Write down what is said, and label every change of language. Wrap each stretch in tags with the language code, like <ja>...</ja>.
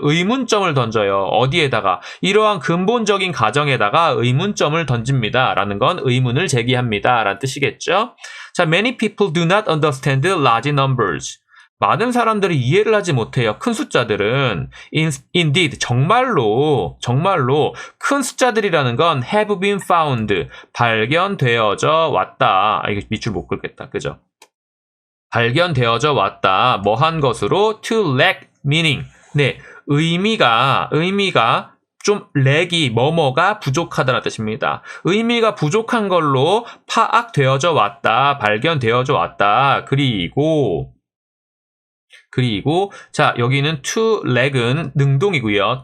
<ko>의문점을 던져요. 어디에다가? 이러한 근본적인 가정에다가 의문점을 던집니다. 라는 건 의문을 제기합니다. 라는 뜻이겠죠?</ko> <en>자, many people do not understand large numbers.</en> <ko>많은 사람들이 이해를 하지 못해요. 큰 숫자들은.</ko> <en>Indeed,</en> <ko>정말로 큰 숫자들이라는 건</ko> <en>have been found,</en> <ko>발견되어져 왔다. 이거 밑줄 못 긁겠다. 그죠? 발견되어져 왔다. 뭐한 것으로</ko> <en>to lack meaning.</en> <ko>네, 의미가 좀 렉이 뭐뭐가 부족하다는 뜻입니다. 의미가 부족한 걸로 파악되어져 왔다. 발견되어져 왔다. 그리고 자, 여기는 to lack은 능동이고요.</ko>